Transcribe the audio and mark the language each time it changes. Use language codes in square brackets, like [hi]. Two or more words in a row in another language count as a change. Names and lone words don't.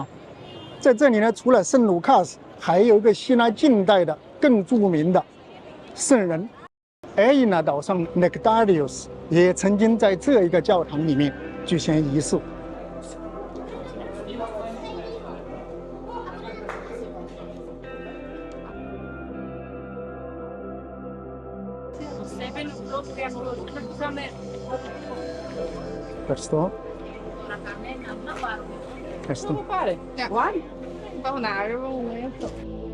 [zh] 在这里呢，除了圣卢卡斯，还有一个希腊近代的更著名的圣人埃伊纳岛上 Nectarius 也曾经在这一个教堂里面举行仪式。 [it] Questo? Questo? Come fare? Guardi. Fa un aereo, un momento.